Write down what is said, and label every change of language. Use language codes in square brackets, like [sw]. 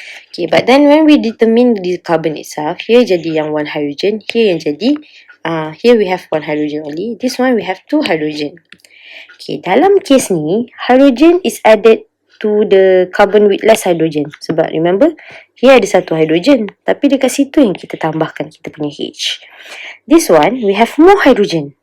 [en] Okay, but then when we determine the carbon itself, here jadi yang 1 hydrogen, here yang jadi, here we have 1 hydrogen only. This one we have 2 hydrogen. Okay, dalam case ni, hydrogen is added to the carbon with less hydrogen. [ms] Sebab remember, here ada satu hydrogen. Tapi dekat situ yang kita tambahkan kita punya H. [en] This one, we have more hydrogen.